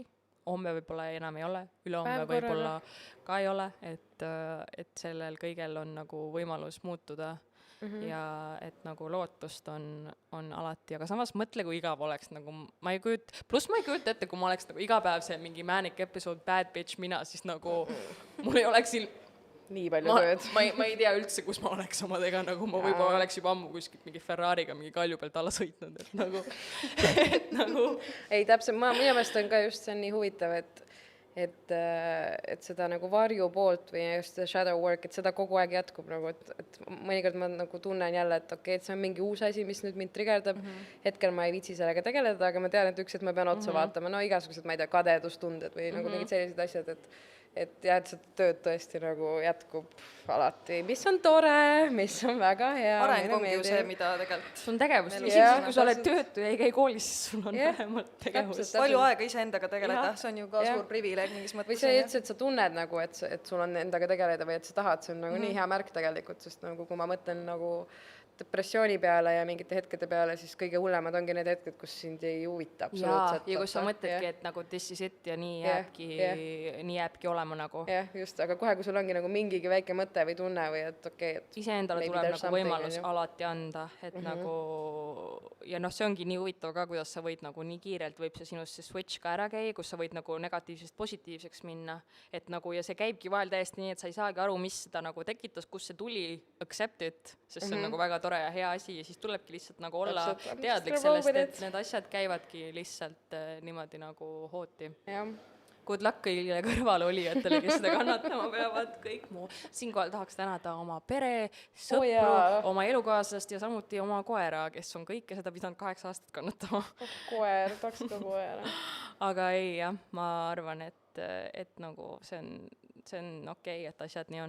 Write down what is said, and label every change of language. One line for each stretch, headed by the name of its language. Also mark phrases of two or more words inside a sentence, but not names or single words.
Estonian: Homme võib-olla enam ei ole, ülehomme võib-olla ka ei ole, et sellel kõigel on nagu võimalus muutuda. Ja et nagu lootust on alati, aga samas mõtle, kui igav oleks nagu, ma ei kujuta ette, kui ma oleks nagu iga päev see mingi
English: manic episode bad bitch
Estonian: mina, siis nagu mul ei oleks nii palju tööd. Ma ei tea üldse, kus ma oleks omadega, nagu ma võib-olla oleks juba ammu kuskilt mingi Ferrariga mingi kalju pealt alla sõitnud, et nagu ei, täpselt, minu meelest on ka just see on nii huvitav, et seda nagu varju poolt või just
English: shadow work,
Estonian: et seda kogu aeg jätkub nagu, et mõnikord ma nagu tunnen jälle, et okei, et see on mingi uus asi, mis nüüd mind trigerdab, hetkel ma ei viitsi sellega tegeleda, aga ma tean, et üks, et ma pean otsa vaatama, no igasugused, ma ei tea, kadedustunded või nagu mingid sellised asjad, et jah, et seda tööd tõesti nagu jätkub alati, mis on tore, mis on väga hea. Areng ongi ju see, mida tegelikult sul on tegevus, isegi kui sa oled töötu ja ei käi koolis, siis sul on vähemalt tegevus. Palju aega iseendaga tegeleda, see on ju ka suur privileeg mingis mõttes. Või see üldse, et sa tunned nagu, et sul on endaga tegeleda või et sa tahad, see on nagu nii hea märk tegelikult, sest nagu kui ma mõtlen nagu depressiooni peale ja mingite hetkede peale, siis kõige hullemad ongi need hetked, kus sind ei huvita absoluutselt. Ja kus sa mõtledki, et nagu
English: this is it
Estonian: ja nii jääbki olema nagu. Jah, just, aga kohe, kui sul ongi nagu mingigi väike mõte või tunne või et okei, et iseendale tuleb nagu võimalus alati anda, et nagu ja noh, see ongi nii huvitav ka, kuidas sa võid nagu nii kiirelt võib see sinust see switch ka ära käia, kus sa võid nagu negatiivsest positiivseks minna, et nagu ja see käibki vahel täiesti nii, et sa ei saagi aru, mis seda nagu tekitas, kus see tuli,
English: accept it,
Estonian: sest see on nagu väga tore ja hea asi ja siis tulebki lihtsalt nagu olla teadlik sellest, et need asjad käivadki lihtsalt niimoodi nagu hooti.
English: Good luck
Estonian: kõigile kõrvalolijatele, kes seda kannatama peavad, kõik muu. Siinkohal tahaks tänada oma pere, sõpru, oma elukaaslast ja samuti oma koera, kes on kõike seda pidanud 8 aastat kannatama. Koer, tahaks ka koera. Aga ei jah, ma arvan, et nagu see on okei, et asjad nii on.